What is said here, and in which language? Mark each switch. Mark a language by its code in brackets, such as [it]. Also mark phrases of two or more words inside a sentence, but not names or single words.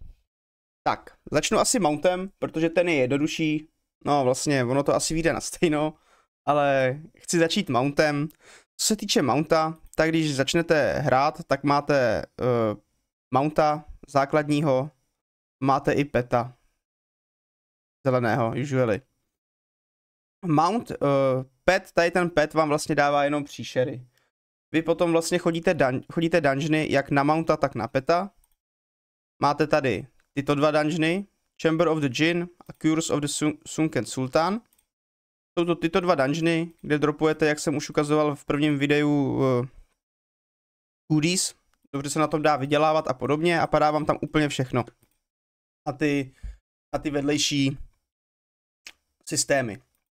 [cs] Tak, začnu asi Mountem, protože ten je jednodušší. No vlastně, ono to asi vyjde na stejno, ale chci začít Mountem. Co se týče Mounta, tak když začnete hrát, tak máte Mounta základního, máte i Peta zeleného, usually. Mount, pet, tady ten pet vám vlastně dává jenom příšery. Vy potom vlastně chodíte dungeony jak na Mounta, tak na Peta. Máte tady tyto dva dungeony, Chamber of the Jinn a Curse of the Sunken Sultan. Jsou to tyto dva dungeony, kde dropujete, jak jsem už ukazoval v prvním videu, goodies. Dobře se na tom dá vydělávat a podobně a padá vám tam úplně všechno. A ty vedlejší systémy.